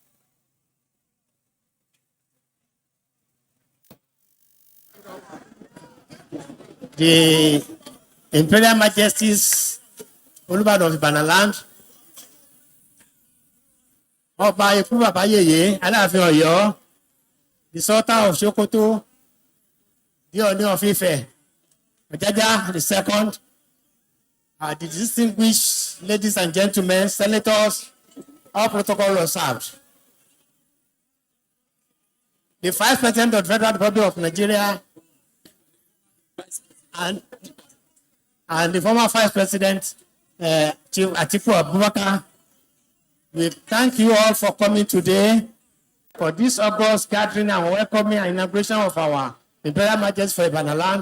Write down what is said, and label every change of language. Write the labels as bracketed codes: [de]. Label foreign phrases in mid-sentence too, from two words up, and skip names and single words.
[en] The Imperial Majesties Olubadan of Ibadan land, Ọba [yo] Ikú Bàbá Yèyé Aláàfin Ọ̀yọ́, [en] the Sultan of Sokoto, the Ọọ̀ni of Ifẹ̀, Ọ̀jájá II, the distinguished ladies and gentlemen, senators, all protocol observed. The Vice President of the Federal Republic of Nigeria and the former Vice President, Chief Atiku Abubakar, we thank you all for coming today for this August gathering and welcoming and inauguration of our Imperial Majesty for Ibadan land.